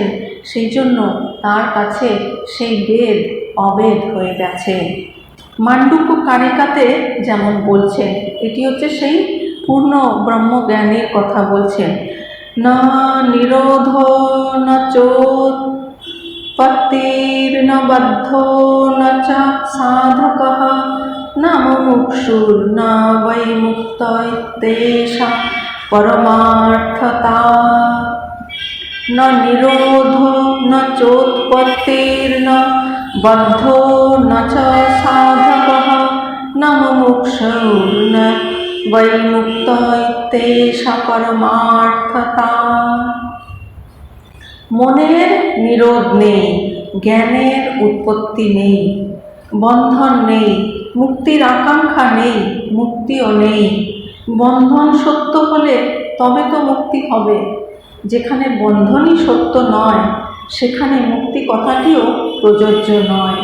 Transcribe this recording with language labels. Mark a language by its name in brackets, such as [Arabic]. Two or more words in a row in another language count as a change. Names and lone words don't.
[Bangla] সেই জন্য তার কাছে সেই বেদ অবেদ হয়ে গেছে। মান্ডুক্য কারিকাতে যেমন বলছেন, এটি হচ্ছে সেই পূর্ণ ব্রহ্মজ্ঞানের কথা বলছেন। [Sanskrit] না নিরোধ না চোৎপত্তির্ন বদ্ধো না চ সাধকঃ না মুমুক্ষুর্ন বৈ মুক্তস্তেষাং পরমার্থতা। ন নিরোধ ন চোৎপত্তির্ন বদ্ধো ন চ সাধকঃ ন মুমুক্ষুর্ন বৈ মুক্তস্তেষাং পরমার্থতা। [Bangla] মনের নিরোধ নেই, জ্ঞানের উৎপত্তি নেই, বন্ধন নেই, মুক্তির আকাঙ্ক্ষা নেই, মুক্তিও নেই। বন্ধন সত্য হলে তবে তো মুক্তি হবে। যেখানে বন্ধনই সত্য নয়, সেখানে মুক্তি কথাটিও প্রযোজ্য নয়।